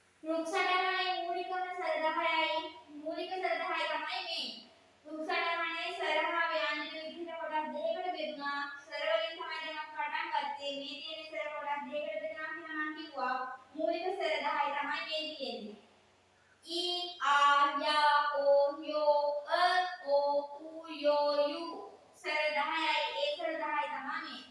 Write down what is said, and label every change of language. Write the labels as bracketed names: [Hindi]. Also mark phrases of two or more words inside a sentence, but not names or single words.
[Sinhala] වෘක්ෂටමනේ මූලිකම ස්වර 10යි. මූලික ස්වර 10 තමයි මේ. වෘක්ෂටමනේ ස්වර හා ව්‍යංජන විදිහට කොටස් දෙකකට බෙදුනා. ස්වර වලින් තමයි දැන් පටන් ගත්තේ. මේ තියෙන ස්වර කොටස් දෙකකට බෙදුනා කියලා මම කිව්වා. මූලික ස්වර 10යි තමයි මේ තියෙන්නේ. इ आ या ओ यो ओ उ यो यु ස්වර 10යි. ඒ ස්වර 10යි තමයි මේ.